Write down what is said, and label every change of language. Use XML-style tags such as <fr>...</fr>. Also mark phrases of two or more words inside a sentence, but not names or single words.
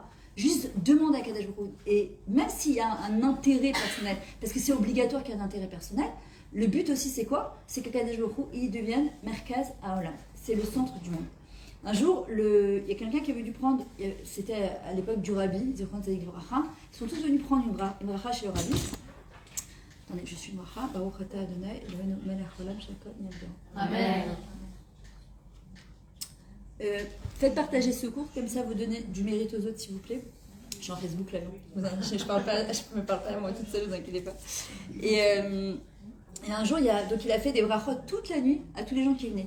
<fr>Juste demande à Akadosh Baruch Hu. Et même s'il y a un intérêt personnel, parce que c'est obligatoire qu'il y ait un intérêt personnel, le but aussi c'est quoi? C'est qu'Akadosh Baruch Hu, il devienne</fr> <he>מרכז העולם.</he> <fr>C'est le centre du monde. Un jour, il y a quelqu'un qui avait dû prendre, c'était à l'époque du Rabbi, ils sont tous venus prendre une bracha chez le Rabbi. Attendez, je suis bracha.</fr> <he>ברוך אתה אדוני אלוהינו מלך העולם שהכל נברא.</he> <fr>Amen. Faites partager ce cours, comme ça vous donnez du mérite aux autres s'il vous plaît. Je suis en Facebook là, je me parle pas à moi toute seule, vous inquiétez pas. Et un jour, il a fait des brachot toute la nuit à tous les gens qui venaient.</fr>